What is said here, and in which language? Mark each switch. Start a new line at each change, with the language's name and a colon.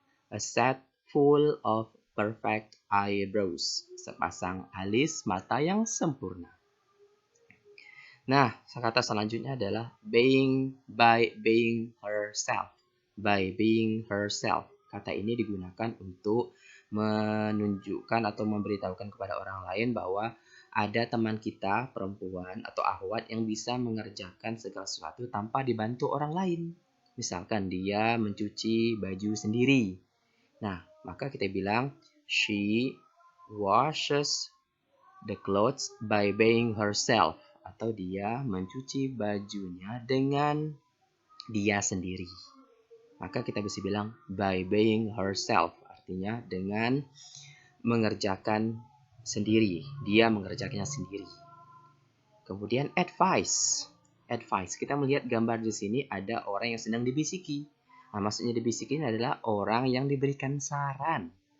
English: A set full of perfect eyebrows.
Indonesian: Sepasang alis mata yang sempurna. Nah, kata selanjutnya adalah
English: by being herself. By being herself.
Indonesian: Kata ini digunakan untuk menunjukkan atau memberitahukan kepada orang lain bahwa ada teman kita, perempuan atau akhwat yang bisa mengerjakan segala sesuatu tanpa dibantu orang lain. Misalkan dia mencuci baju sendiri. Nah, maka kita bilang
English: she washes the clothes by being herself.
Indonesian: Atau dia mencuci bajunya dengan dia sendiri. Maka kita bisa bilang
English: by being herself.
Indonesian: Artinya dengan mengerjakan sendiri. Dia mengerjakannya sendiri. Kemudian advice. Advice. Kita melihat gambar di sini ada orang yang sedang dibisiki. Nah, maksudnya dibisikin adalah orang yang diberikan saran.